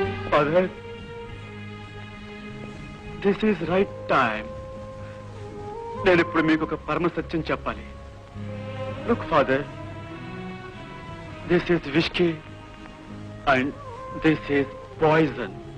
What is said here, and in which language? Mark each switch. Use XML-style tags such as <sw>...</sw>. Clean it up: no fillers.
<en>Father, this is right time.</en> <te>నేను ఇప్పుడు మీకు ఒక పరమ సత్యం చెప్పాలి.</te> <en>Look, Father, this is whiskey and this is poison.</en>